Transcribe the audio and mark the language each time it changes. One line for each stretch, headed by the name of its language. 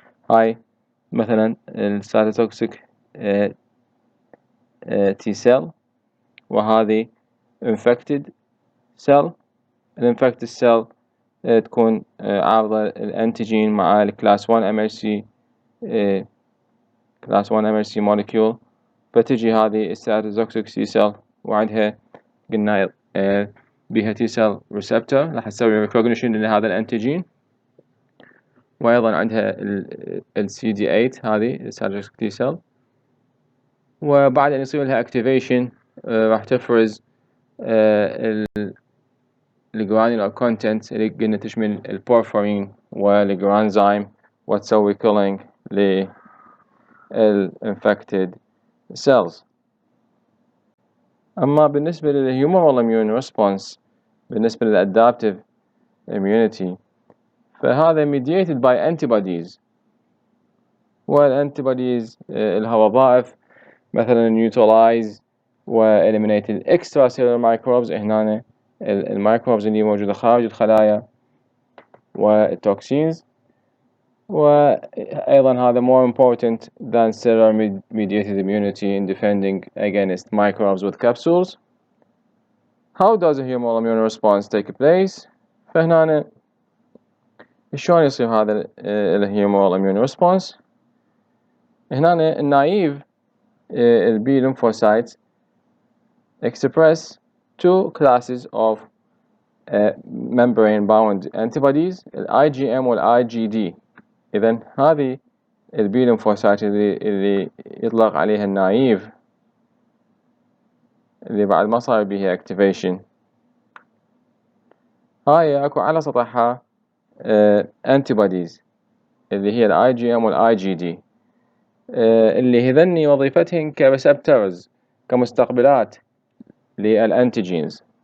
Arabic: هاي مثلا الcytotoxic T cell وهذه infected cell. الانفكتد cell تكون عارضة الانتيجين مع الكلاس 1 MHC class 1 MHC molecule فتجي هذه الcytotoxic T cell وعندها قلنا بها T cell receptor راح تسوي recognition لهذا الانتيجين وأيضا عندها ال CD8 هذه الcytotoxic T cell وبعد أن يصير لها activation راح تفرز الجرانيولار كونتنت اللي قلنا تشمل البورفرين والجرانزايم وتسوي كيلينج للانفكتد cells. أما بالنسبة للهيومرال immune response بالنسبة للadaptive immunity فهذا
English: mediated by antibodies
Arabic: والantibodies لها وظائف مثلا
English: neutralize وeliminate extracellular microbes.
Arabic: هنا الميكروبز اللي موجودة خارج الخلايا والتوكسينز وأيضا هذا
English: more important than cellular mediated immunity in defending against microbes with capsules. How does a humoral immune response take place؟
Arabic: فهنا شلون يصير هذا الhumoral immune response؟ هنا النايف
English: B-lymphocytes express two classes of membrane bound antibodies IgM والIgD.
Arabic: إذن هذه
English: B-lymphocyte
Arabic: اللي يطلق عليها النايف اللي بعد ما صار بها activation هاي أكو على سطحها antibodies اللي هي IgM والIgD اللي هذني وظيفتهن كريسبتورز كمستقبلات للأنتيجينز.